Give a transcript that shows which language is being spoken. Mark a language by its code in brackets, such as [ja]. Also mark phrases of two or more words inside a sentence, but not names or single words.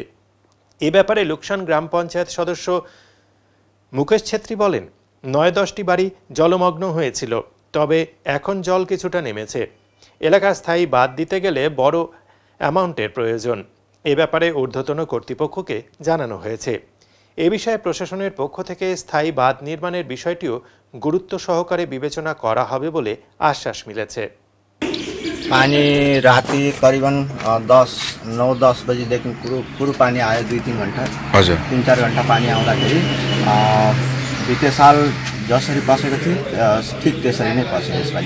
[bn] এ ব্যাপারে লুকসান গ্রাম পঞ্চায়েত সদস্য মুকেশ ছেত্রী বলেন, ৯-১০টি বাড়ি জলমগ্ন হয়েছিল, তবে এখন জল কিছুটা নেমেছে। এলাকা স্থায়ী বাঁধ দিতে গেলে বড় অ্যামাউন্টের প্রয়োজন। এ ব্যাপারে ঊর্ধ্বতন কর্তৃপক্ষকে জানানো হয়েছে। এ বিষয়ে প্রশাসনের পক্ষ থেকে স্থায়ী বাঁধ নির্মাণের বিষয়টিও গুরুত্ব সহকারে বিবেচনা করা হবে বলে আশ্বাস মিলেছে। [ne] पानी राति करिबन 9-10 बजीदेखि पुरो पानी आयो, 2-3 घण्टा, हजुर 3-4 घण्टा पानी आउँदाखेरि बिते साल जसरी बसेको थियो ठिक त्यसरी नै बस्यो यसपालि।